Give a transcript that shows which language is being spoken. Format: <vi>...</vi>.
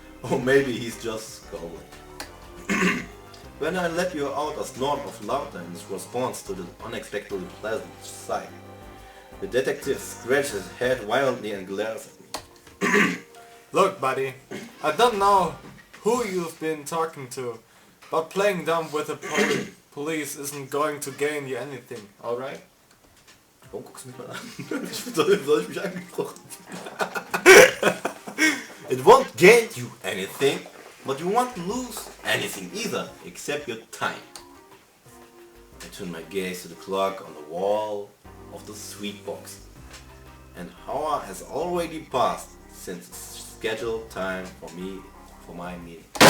<en>Or maybe he's just scowling. When I let you out a snort of laughter in response to the unexpectedly pleasant sight, the detective scratches his head violently and glares at me. Look, buddy, I don't know who you've been talking to, but playing dumb with the police isn't going to gain you anything, alright?</en> <de>Warum guckst du mich mal an? Soll ich mich angesprochen?</de> <en>It won't gain you anything, but you won't lose anything either, except your time. I turn my gaze to the clock on the wall of the sweet box. An hour has already passed since the scheduled time for my meeting.</en>